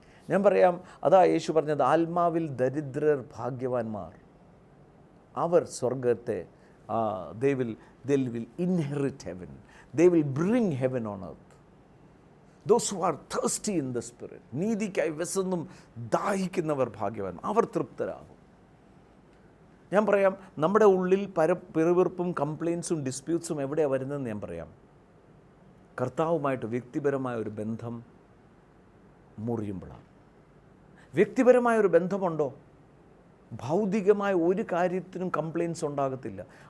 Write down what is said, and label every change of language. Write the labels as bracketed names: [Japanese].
[Malayalam] ഞാൻ പറയാം, അതാ യേശു പറഞ്ഞത്, ആത്മാവിൽ ദരിദ്രർ ഭാഗ്യവാന്മാർ, അവർ സ്വർഗത്തെ [English] they will inherit heaven. They will bring heaven on earth. Those who are thirsty in the spirit, [Malayalam] നീതിക്കായി വിശന്നും ദാഹിക്കുന്നവർ ഭാഗ്യവാൻ, അവർ തൃപ്തരാകും. ഞാൻ പറയാം, നമ്മുടെ ഉള്ളിൽ പിറുവിറുപ്പും കംപ്ലയിൻസും ഡിസ്പ്യൂട്ട്സും എവിടെയാണ് വരുന്നതെന്ന് ഞാൻ പറയാം. കർത്താവുമായിട്ട് വ്യക്തിപരമായ ഒരു ബന്ധം മുറിയുമ്പോഴാണ്. വ്യക്തിപരമായ ഒരു ബന്ധമുണ്ടോ, ഭൗതികമായ ഒരു കാര്യത്തിനും കംപ്ലയിൻസ് ഉണ്ടാകത്തില്ല.